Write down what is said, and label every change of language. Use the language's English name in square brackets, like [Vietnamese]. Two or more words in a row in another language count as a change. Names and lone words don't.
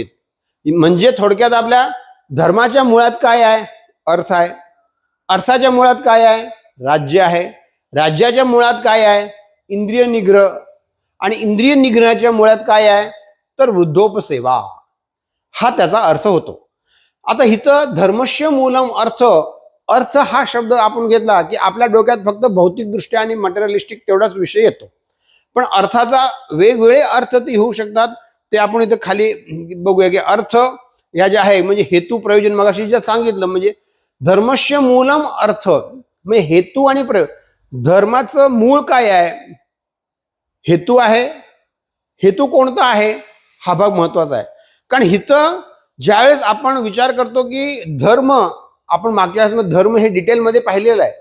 [Marathi] म्हणजे थोडक्यात आपल्या धर्माच्या मुळात काय आहे? अर्थ आहे. अर्थाच्या मुळात काय आहे? राज्य आहे. राज्याच्या मुळात काय आहे? इंद्रिय निग्रह. आणि इंद्रिय निग्रहाच्या मुळात काय आहे? तर वृद्धोपसेवा. हा त्याचा अर्थ होतो. आता इथं [Sanskrit] धर्मस्य मूलम अर्थ, [Marathi] अर्थ हा शब्द आपण घेतला की आपल्या डोक्यात फक्त भौतिकदृष्ट्या आणि मटेरियलिस्टिक तेवढाच विषय येतो. पण अर्थाचा वेगवेगळे अर्थ ते होऊ शकतात. ते आपण इथं खाली बघूया की अर्थ या ज्या आहे म्हणजे हेतू प्रयोजन, मगाशी जे सांगितलं म्हणजे [Sanskrit] धर्मस्य मूलम अर्थ [Marathi] म्हणजे हेतू आणि प्रयोजन. धर्माचं मूळ काय आहे? हेतू आहे. हेतू कोणता आहे? हा भाग महत्वाचा आहे. कारण इथं ज्यावेळेस आपण विचार करतो की धर्म, आपण मागच्या वेळेस धर्म हे डिटेलमध्ये पाहिलेलं आहे.